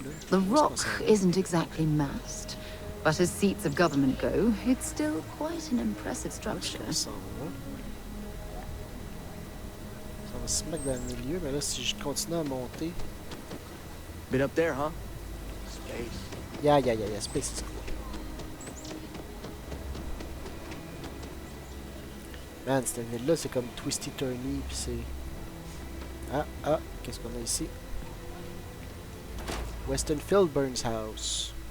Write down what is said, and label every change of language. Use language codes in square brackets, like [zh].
[en] The rock isn't exactly massed, but as seats of government go, it's still quite an impressive structure. [fr] Ça va se mettre dans le milieu, mais là, si je continue à monter... [en] Been up there, huh? Space. Yeah, space is cool. [fr] Man, cette ville-là, c'est comme twisty-turny, pis c'est... Qu'est-ce qu'on a ici? [en] Weston Philburn's house.